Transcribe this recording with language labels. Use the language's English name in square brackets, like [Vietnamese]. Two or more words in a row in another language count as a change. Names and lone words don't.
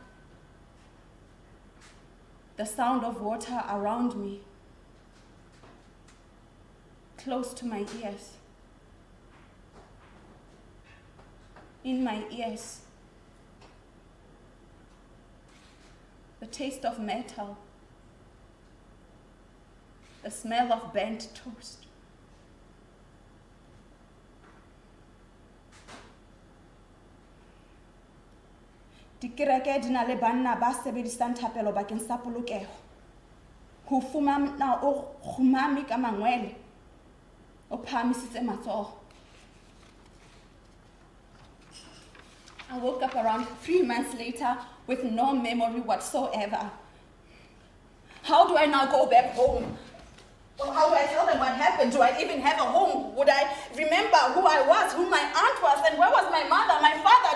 [English] the sound of water around me, close to my ears, in my ears, the taste of metal, the smell of burnt toast. [Southern Sotho] Dikereke di na le banna ba sebedisang thapelo bakeng sa polokeho. Ho fumana o khumami ka mangwele. O phamisitse matsoho. [English] I woke up around 3 months later with no memory whatsoever. How do I now go back home? Well, how do I tell them what happened? Do I even have a home? Would I remember who I was, who my aunt was, and where was my mother, my father?